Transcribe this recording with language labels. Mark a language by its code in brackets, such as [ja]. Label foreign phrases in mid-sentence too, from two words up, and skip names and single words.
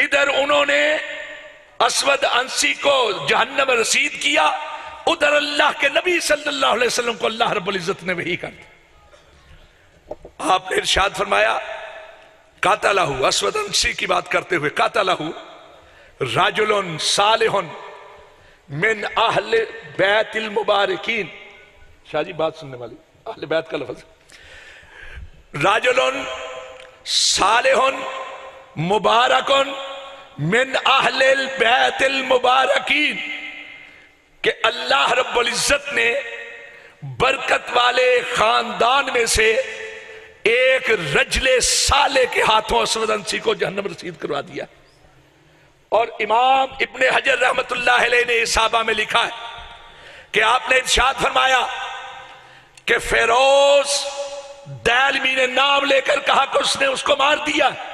[ur] ادھر انہوں نے اسود انسی کو جہنم رسید کیا، ادھر اللہ کے نبی [ar] صلی اللہ علیہ وسلم [ur] کو [ar] اللہ رب العزت [ur] نے وحی کر دیا۔ آپ نے ارشاد فرمایا قاتلہ، اسود انسی کی بات کرتے ہوئے، [ar] قاتلہ رجل صالح من اہل بیت المبارکین۔ [ur] شاہ جی بات سننے والی، [ar] اہل بیت [ur] کا لفظ، [ar] رجلٌ صالحٌ مباركٌ من أهل البيت المباركين, [ur] کہ اللہ [ar] رب العزت [ur] نے برکت والے خاندان میں سے ایک [ar] رجل صالح [ur] کے ہاتھوں اسود عنسی کو جہنم رسید کروا دیا. اور امام ابن حجر [ar] رحمۃ اللہ علیہ [ur] نے اصابہ میں لکھا ہے کہ آپ نے ارشاد فرمایا کہ فیروز دیلمی نے نام لے کر کہا کہ اس نے اس کو مار دیا.